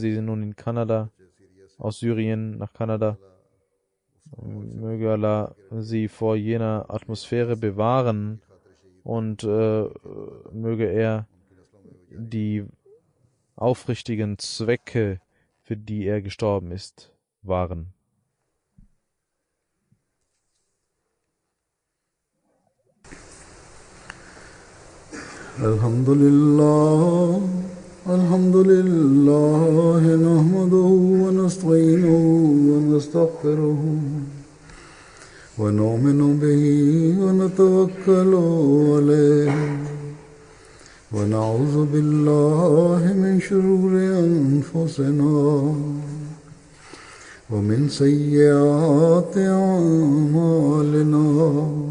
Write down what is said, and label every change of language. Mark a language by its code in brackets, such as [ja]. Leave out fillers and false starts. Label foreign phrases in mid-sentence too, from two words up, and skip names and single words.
[de] Sie sind nun in Kanada, aus Syrien nach Kanada. Möge Allah sie vor jener Atmosphäre bewahren und möge er die aufrichtigen Zwecke, für die er gestorben ist, wahren. [ar] الحمد لله، الحمد لله، نحمده ونستعينه ونستغفره ونؤمن به ونتوكل عليه ونعوذ بالله من شرور أنفسنا ومن سيئات أعمالنا.